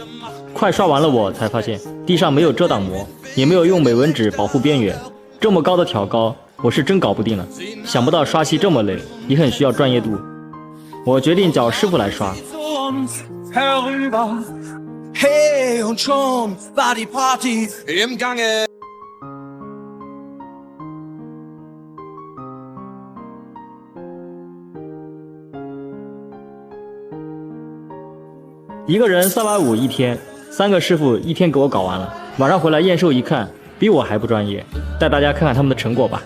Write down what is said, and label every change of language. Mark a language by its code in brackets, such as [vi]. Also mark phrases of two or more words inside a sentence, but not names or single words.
[zh] 快刷完了，我才发现地上没有遮挡膜，也没有用美纹纸保护边缘。这么高的挑高，我是真搞不定了。想不到刷漆这么累，也很需要专业度。我决定找师傅来刷。 [de] Herüber. Hey, und schon war die Party im Gange. [zh] 一个人350一天，3个师傅一天给我搞完了。晚上回来验收一看，比我还不专业。带大家看看他们的成果吧。